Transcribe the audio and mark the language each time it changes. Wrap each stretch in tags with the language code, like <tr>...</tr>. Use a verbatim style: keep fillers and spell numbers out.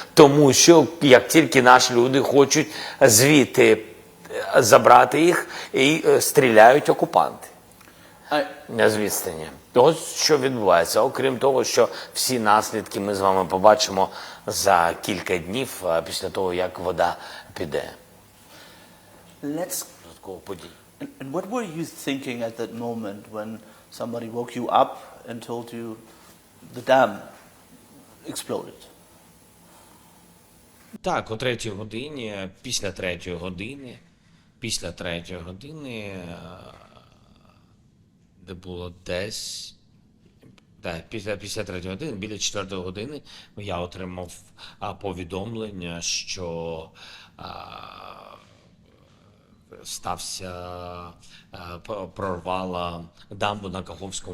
<uk>Тому що, як тільки наші люди хочуть звідти забрати їх, і стріляють окупанти. Звідстані. Ось що відбувається. Окрім того, що всі наслідки ми з вами побачимо за кілька днів після того, як вода піде.</uk> <en>Let's... And what were you thinking at that moment when somebody woke you up and told you the dam exploded?</en> <uk>Так, о третій годині, після третьої години, після третьої години... де було десь Так, після п'ятдесят третьої години, біля четвертої години я отримав а, повідомлення, що а, стався а, про- прорвала дамбу на Каховському</uk>